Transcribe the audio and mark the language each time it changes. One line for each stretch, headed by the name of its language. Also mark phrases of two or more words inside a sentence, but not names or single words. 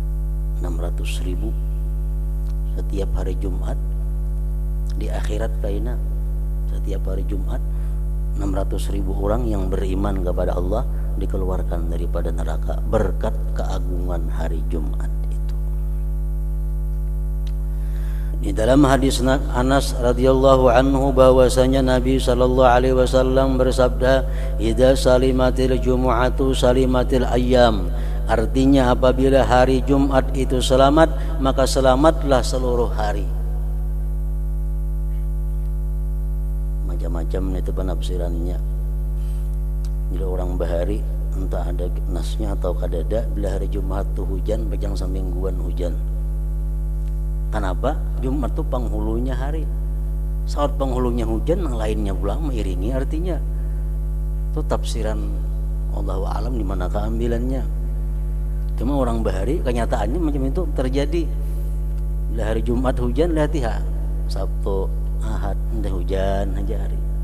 Indonesian: 600.000 setiap hari Jumat di akhirat kaina setiap hari Jumat 600.000 orang yang beriman kepada Allah dikeluarkan daripada neraka berkat keagungan hari Jumat itu. Di dalam hadis Anas
Arabic: رضي الله عنه
Indonesian: bahwasanya Nabi
Arabic: صلى الله عليه وسلم
Indonesian: bersabda,
Arabic: "إذا سلمت الجمعة سلمت الأيام."
Indonesian: Artinya apabila hari Jumat itu selamat, maka selamatlah seluruh hari. Macam-macam itu penafsirannya.
Banjar: Bila orang bahari entah ada nasnya atau kadada, bila hari Jumat tuh hujan bejang samingguan hujan.
Indonesian: Kenapa? Jumat tuh penghulunya hari. Saat penghulunya hujan, yang lainnya pulang mengiringi, artinya itu tafsiran
Arabic: الله أعلم
Indonesian: di mana keambilannya. Cuma orang bahari kenyataannya macam itu terjadi. Bila hari Jumat hujan, lihat ya Sabtu Ahad entah hujan aja hari.